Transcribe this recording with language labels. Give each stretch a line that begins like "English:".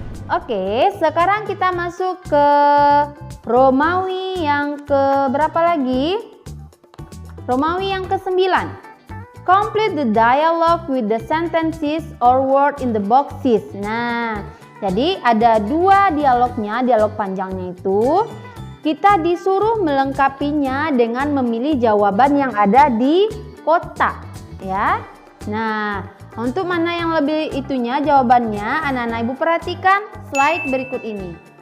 Indonesian: Oke, sekarang kita masuk ke Romawi yang ke berapa lagi? Romawi yang ke-9.
English: Complete the dialogue with the sentences or word in the boxes.
Indonesian: Nah, jadi ada 2 dialognya, dialog panjangnya itu. Kita disuruh melengkapinya dengan memilih jawaban yang ada di kotak, ya. Nah, untuk mana yang lebih itunya jawabannya, anak-anak ibu perhatikan slide berikut ini.